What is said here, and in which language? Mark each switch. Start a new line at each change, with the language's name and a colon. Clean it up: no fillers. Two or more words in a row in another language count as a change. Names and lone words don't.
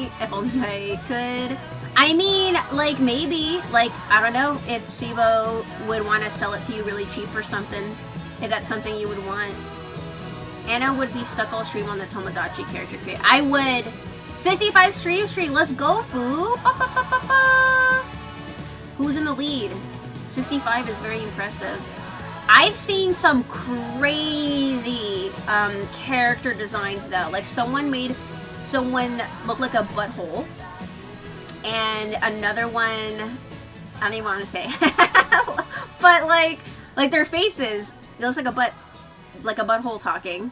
English: If only I could. I mean, like, maybe. Like, I don't know if Sibo would want to sell it to you really cheap or something. If that's something you would want. Anna would be stuck all stream on the Tomodachi character create. I would. 65 stream streak. Let's go, foo. Ba, ba, ba, ba, ba. Who's in the lead? 65 is very impressive. I've seen some crazy character designs though. Like someone look like a butthole, and another one, I don't even want to say, but like their faces, it looks like a butthole talking.